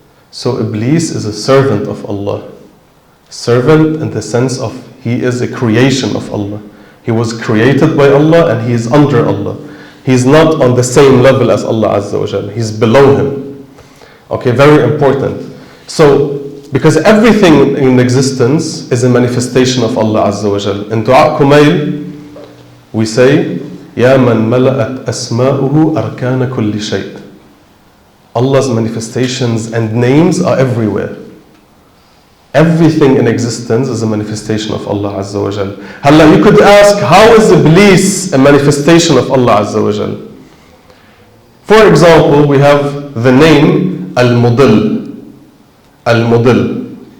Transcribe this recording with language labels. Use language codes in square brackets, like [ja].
[en] So Iblis is a servant of Allah. Servant in the sense of he is a creation of Allah. He was created by Allah and he is under Allah. He's not on the same level as Allah Azza wa Jal. He's below Him. Okay, very important. So, because everything in existence is a manifestation of Allah Azza wa Jal. [ar] In Dua Kumail, we say, يَا مَنْ مَلَأَتْ أَسْمَاؤُهُ أَرْكَانَ كُلِّ شَيْءٍ. [en] Allah's manifestations and names are everywhere. Everything in existence is a manifestation of Allah Azza wa Jal. You could ask, how is Iblis a manifestation of Allah Azza wa Jal? For example, we have the name Al-Mudil. Al-Mudil.